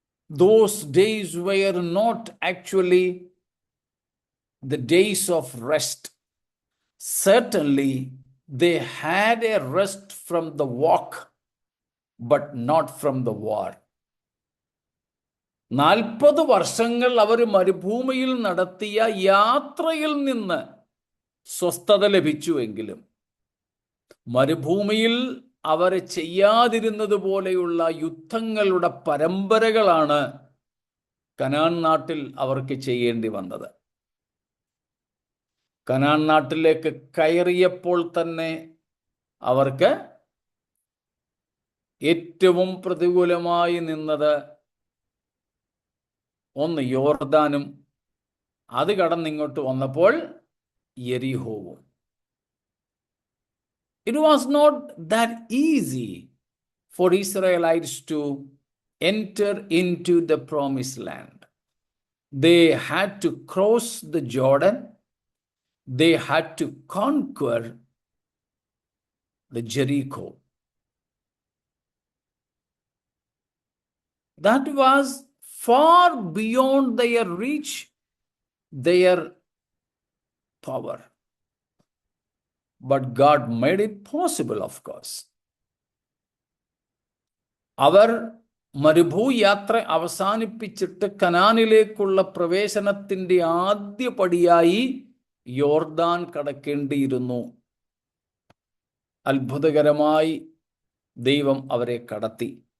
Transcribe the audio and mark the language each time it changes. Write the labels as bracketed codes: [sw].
[en] Those days were not actually the days of rest. Certainly, they had a rest from the walk, but not from the war. [ml] 40 വർഷങ്ങൾ അവർ മരുഭൂമിയിൽ നടത്തിയ യാത്രയിൽ നിന്ന് സ്വസ്ഥത ലഭിച്ചുവെങ്കിലും മരുഭൂമിയിൽ അവർ ചെയ്യാതിരുന്നത് പോലെയുള്ള യുദ്ധങ്ങളുടെ പരമ്പരകളാണ് കനാൻ നാട്ടിൽ അവർക്ക് ചെയ്യേണ്ടി വന്നത്. കനാൻ നാട്ടിലേക്ക് കയറിയപ്പോൾ തന്നെ അവർക്ക് ഏറ്റവും പ്രതികൂലമായി നിന്നത് ഒന്ന് യോർദാനും അത് കടന്നിങ്ങോട്ട് വന്നപ്പോൾ യെരിഹോവും. [en] It was not that easy for Israelites to enter into the promised land. They had to cross the Jordan. They had to conquer the Jericho. That was far beyond their reach, their power. But God made it possible, of course. [ml] അവർ മരുഭൂയാത്ര അവസാനിപ്പിച്ചിട്ട് കനാനിലേക്കുള്ള പ്രവേശനത്തിൻ്റെ ആദ്യ പടിയായി യോർദാൻ കടക്കേണ്ടിയിരുന്നു. അത്ഭുതകരമായി ദൈവം അവരെ കടത്തി.